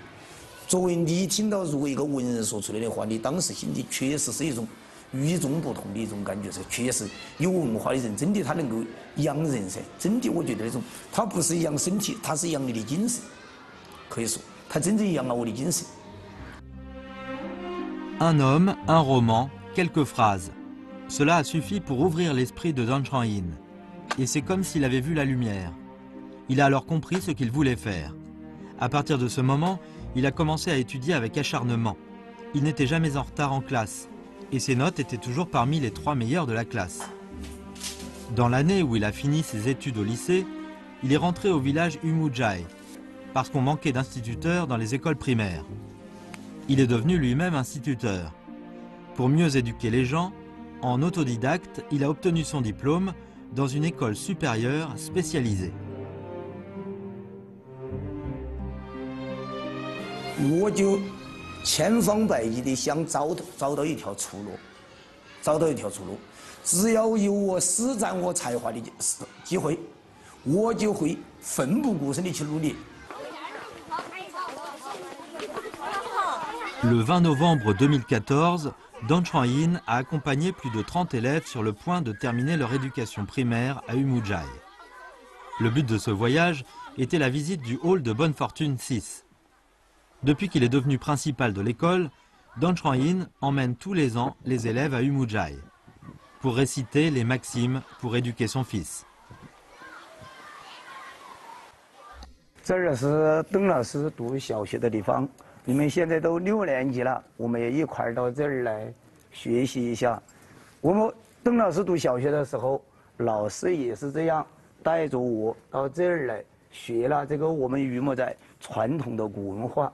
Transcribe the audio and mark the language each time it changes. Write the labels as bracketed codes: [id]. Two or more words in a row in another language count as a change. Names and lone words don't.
[zh] 作为你听到如果一个文人说出来的话，你当时心里确实是一种与众不同的一种感觉噻。确实有文化的人，真的他能够养人噻。真的，我觉得那种他不是养身体，他是养你的精神。可以说，他真正养了我的精神。 [fr] Un homme, un roman, quelques phrases. Cela a suffi pour ouvrir l'esprit de Dan Chang-in. Et c'est comme s'il avait vu la lumière. Il a alors compris ce qu'il voulait faire. À partir de ce moment, il a commencé à étudier avec acharnement. Il n'était jamais en retard en classe, et ses notes étaient toujours parmi les 3 meilleures de la classe. Dans l'année où il a fini ses études au lycée, il est rentré au village Umujai, parce qu'on manquait d'instituteurs dans les écoles primaires. Il est devenu lui-même instituteur. Pour mieux éduquer les gens, en autodidacte, il a obtenu son diplôme dans une école supérieure spécialisée. [zh] 我就千方百计的想找到一条出路，只要有我施展我才华的机会，我就会奋不顾身的去努力。 [fr] Le 20 novembre 2014, Don Chuan-yin a accompagné plus de 30 élèves sur le point de terminer leur éducation primaire à Umujai. Le but de ce voyage était la visite du hall de Bonne Fortune 6. Depuis qu'il est devenu principal de l'école, Don Chuan-yin emmène tous les ans les élèves à Umujai pour réciter les maximes pour éduquer son fils. [zh] 这儿是邓老师读小学的地方，你们现在都6年级了，我们也一块儿到这儿来学习一下。我们邓老师读小学的时候，老师也是这样带着我到这儿来学了这个我们榆木寨传统的古文化。